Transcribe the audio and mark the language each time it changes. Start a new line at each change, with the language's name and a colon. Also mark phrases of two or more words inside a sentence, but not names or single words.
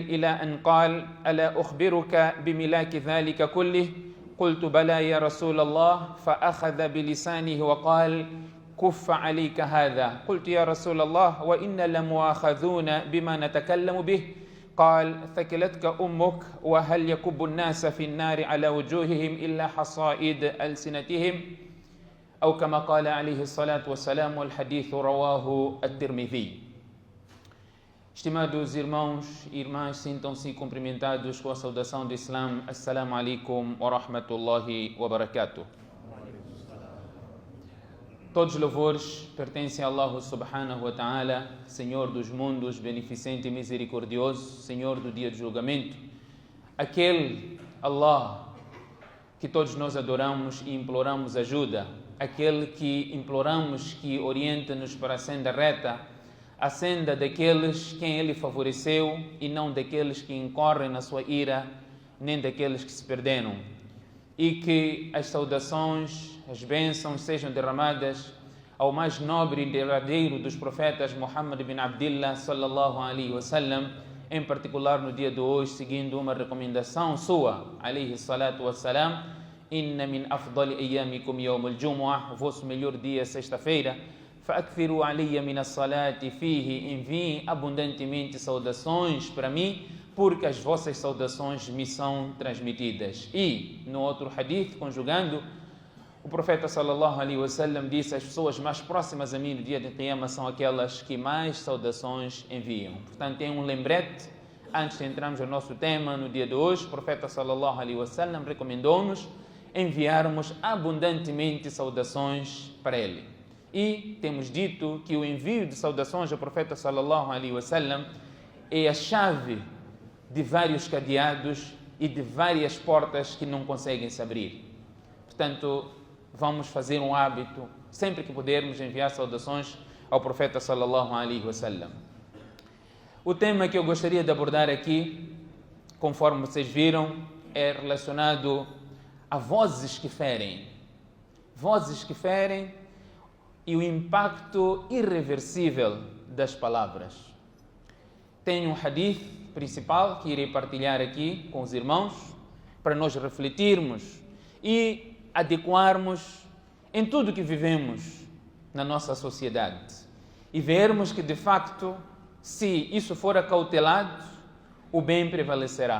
Arabic: إلى أن قال ألا أخبرك بملاك ذلك كله قلت بلى يا رسول الله فأخذ بلسانه وقال كف عليك هذا قلت يا رسول الله وإنا لمؤاخذون بما نتكلم به قال ثكلتك أمك وهل يكب الناس في النار على وجوههم إلا حصائد ألسنتهم أو كما قال عليه الصلاة والسلام والحديث رواه الترمذي.
Portuguese: Estimados irmãos e irmãs, sintam-se cumprimentados com a saudação do Islã.
Arabic: السلام عليكم ورحمة الله وبركاته.
Portuguese: Todos os louvores pertencem a
Arabic: الله سبحانه وتعالى,
Portuguese: Senhor dos mundos, beneficente e misericordioso, Senhor do dia de julgamento. Aquele Allah que todos nós adoramos e imploramos ajuda, aquele que imploramos que oriente-nos para a senda reta, a senda daqueles quem Ele favoreceu e não daqueles que incorrem na sua ira, nem daqueles que se perderam. E que as saudações, as bênçãos sejam derramadas ao mais nobre e derradeiro dos profetas
Arabic: محمد بن عبد الله صلى الله عليه وسلم,
Portuguese: em particular no dia de hoje, seguindo uma recomendação sua,
Arabic: عليه الصلاة والسلام إن من أفضل أيامكم يوم الجمعة,
Portuguese: o vosso melhor dia, sexta-feira,
Arabic: فأكثروا علي من الصلاة فيه,
Portuguese: enviem abundantemente saudações para mim, porque as vossas saudações me são transmitidas. E, no outro hadith, conjugando, o profeta
Arabic: صلى الله عليه وسلم
Portuguese: disse: as pessoas mais próximas a mim no dia de Qiyamah são aquelas que mais saudações enviam. Portanto, tem um lembrete, antes de entrarmos no nosso tema no dia de hoje, o profeta
Arabic: صلى الله عليه وسلم
Portuguese: recomendou-nos enviarmos abundantemente saudações para ele. E temos dito que o envio de saudações ao profeta
Arabic: صلى الله عليه وسلم
Portuguese: é a chave de vários cadeados e de várias portas que não conseguem se abrir. Portanto, vamos fazer um hábito, sempre que pudermos, enviar saudações ao profeta
Arabic: صلى الله عليه وسلم.
Portuguese: O tema que eu gostaria de abordar aqui, conforme vocês viram, é relacionado a vozes que ferem. Vozes que ferem e o impacto irreversível das palavras. Tenho um hadith principal que irei partilhar aqui com os irmãos para nós refletirmos e adequarmos em tudo que vivemos na nossa sociedade e vermos que de facto, se isso for acautelado, o bem prevalecerá.